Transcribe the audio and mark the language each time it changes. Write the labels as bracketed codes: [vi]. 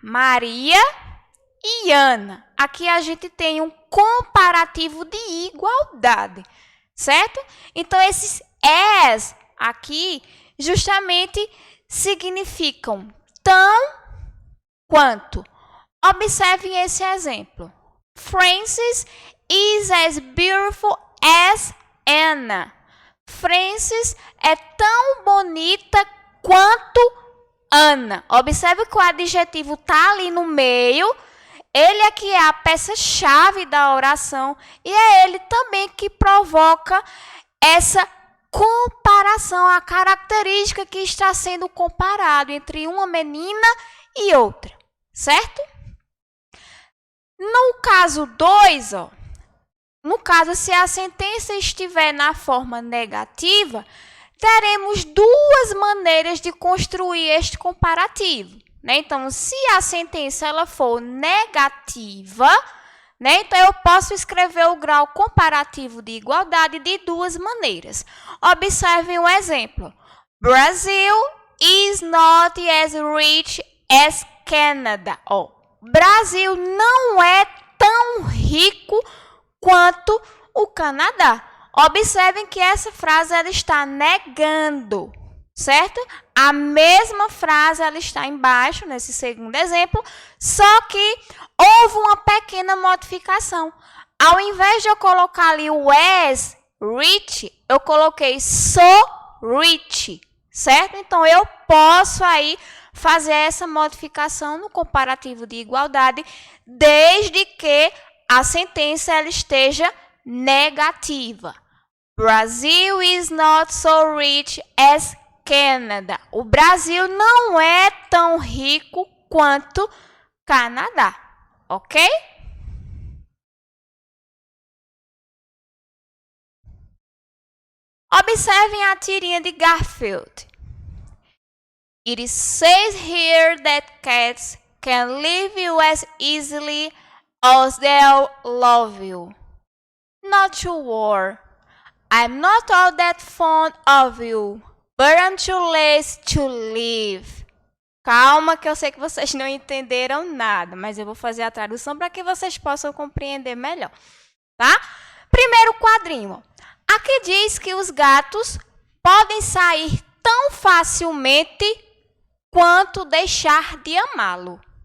[pt] Maria e Ana. Aqui a gente tem um comparativo de igualdade, certo? Então, esses as aqui justamente significam tão quanto. Observem esse exemplo. [en] Frances is as beautiful as Anna. [pt] Frances é tão bonita quanto Ana. Observe que o adjetivo está ali no meio. Ele aqui é a peça-chave da oração e é ele também que provoca essa comparação, a característica que está sendo comparado entre uma menina e outra, certo? No caso 2, no caso, se a sentença estiver na forma negativa, teremos duas maneiras de construir este comparativo. Então, se a sentença ela for negativa, então eu posso escrever o grau comparativo de igualdade de duas maneiras. Observem o exemplo. [en] Brazil is not as rich as Canada. [pt] Brasil não é tão rico quanto o Canadá. Observem que essa frase ela está negando, certo? A mesma frase ela está embaixo, nesse segundo exemplo, só que houve uma pequena modificação. Ao invés de eu colocar ali o [en] as rich, [pt] eu coloquei [en] so rich, [pt] certo? Então, eu posso aí fazer essa modificação no comparativo de igualdade, desde que a sentença ela esteja negativa. [en] Brazil is not so rich as Canada. [pt] O Brasil não é tão rico quanto Canadá, ok? Observem a tirinha de Garfield. [en] It says here that cats can leave you as easily as they'll love you. Not to worry. I'm not all that fond of you, but I'm too lazy to leave. [pt] Calma que eu sei que vocês não entenderam nada, mas eu vou fazer a tradução para que vocês possam compreender melhor, tá? Primeiro quadrinho. Aqui diz que os gatos podem sair tão facilmente quanto deixar de amá-lo.